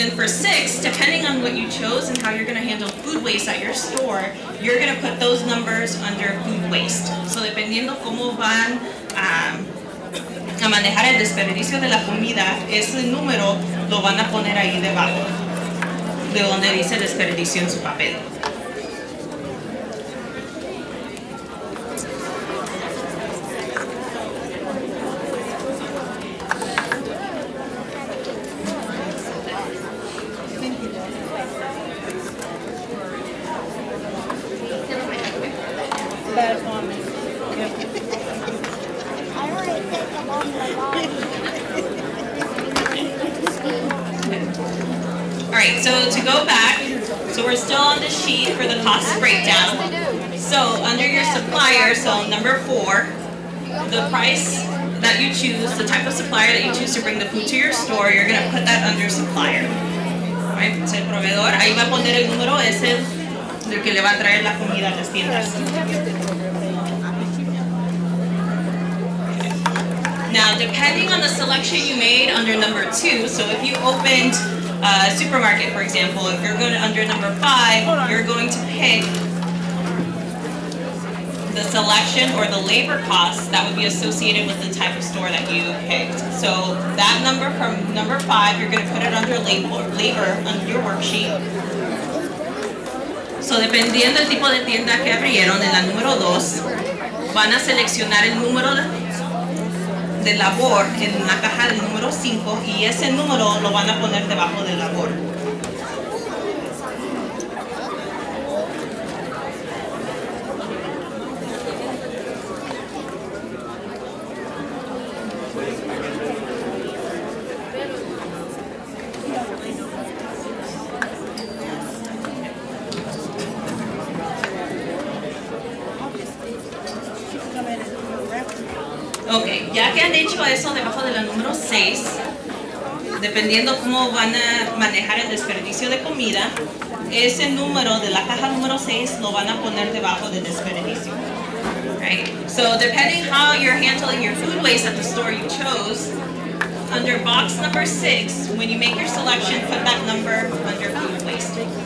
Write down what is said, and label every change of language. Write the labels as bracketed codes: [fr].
[en] then for 6, depending on what you chose and how you're going to handle food waste at your store, you're going to put those numbers under food waste. [es] So dependiendo cómo van a manejar el desperdicio de la comida, ese número lo van a poner ahí debajo de donde dice desperdicio en su papel. [en] Alright, so to go back, so we're still on the sheet for the cost breakdown. So under your supplier, so number 4, the price that you choose, the type of supplier that you choose to bring the food to your store, you're going to put that under supplier. [es] Alright, so el proveedor, ahí va a poner el número, es el que le va a traer la comida a las tiendas. [en] Now, depending on the selection you made under number 2, so if you opened a supermarket, for example, if you're going under number 5, you're going to pick the selection or the labor costs that would be associated with the type of store that you picked. So that number from number 5, you're going to put it under labor under your worksheet. [es] So dependiendo del tipo de tienda que abrieron, en la número 2, van a seleccionar el número de labor en la caja del número 5 y ese número lo van a poner debajo del labor. Ok, ya que han hecho eso debajo de la número 6, dependiendo cómo van a manejar el desperdicio de comida, ese número de la caja número 6 lo van a poner debajo del desperdicio. [en] Right? So depending how you're handling your food waste at the store you chose, under box number 6, when you make your selection, put that number under food waste.